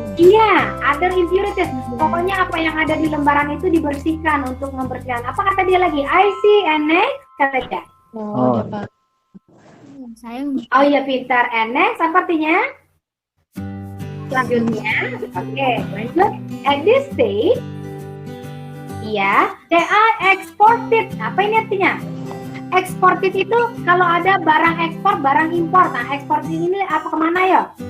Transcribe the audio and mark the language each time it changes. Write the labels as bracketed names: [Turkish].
[English] Iya, other impurities. [Indonesian] Pokoknya apa yang ada di lembaran itu dibersihkan untuk membersihkan. Apa kata dia lagi? [English] I see and next [Indonesian] kata dia. Oh. Oh iya, pintar. [English] And next [Indonesian] apa artinya? Selanjutnya, oke, lanjut. [English] At this stage, ya, they are exported. [Indonesian] Apa ini artinya? Exported itu kalau ada barang ekspor, barang impor. Nah, ekspor ini apa kemana ya?